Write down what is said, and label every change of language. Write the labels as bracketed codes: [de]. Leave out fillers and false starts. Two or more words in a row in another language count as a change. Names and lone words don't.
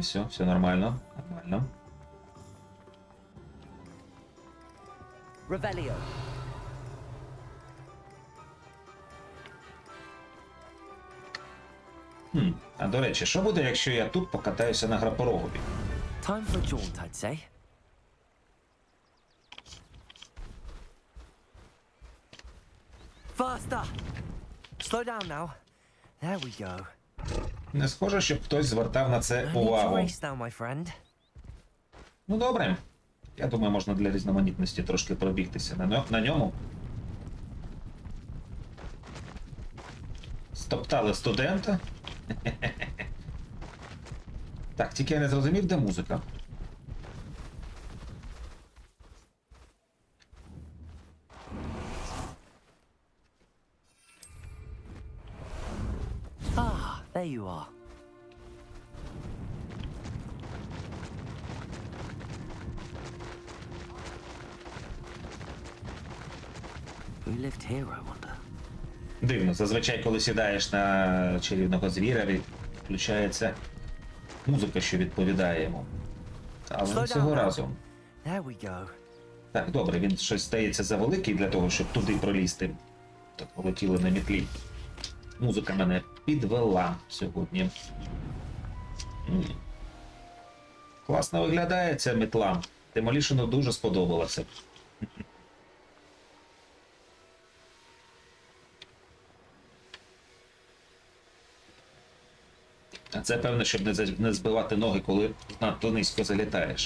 [uk] Все нормально. Нормально. Revelio. А до речі, що буде, якщо я тут покатаюся на грапорогові? [en] Time for a jaunt, I'd say. Faster! Slow down now. There we go. [uk] Не схоже, щоб хтось звертав на це [en] No need to [uk] увагу. [en] race now, my friend. [uk] Ну добре. Я думаю, можна для різноманітності трошки пробігтися на ньому. Стоптали студента. Так, тільки я не зрозумів, де музика. [en] Ah, there you are. Who lived here, I wonder? [uk] Дивно, зазвичай, коли сідаєш на чарівного звіра, включається музика, що відповідає йому. Але не цього разу. [en] There we go. [uk] Так, добре, він щось стається завеликий для того, щоб туди пролізти. Так, полетіли на мітлі. Музика мене підвела сьогодні. Класно виглядає ця мітла. Демолішену дуже сподобалося. А це певно, щоб не збивати ноги, коли надто низько залітаєш.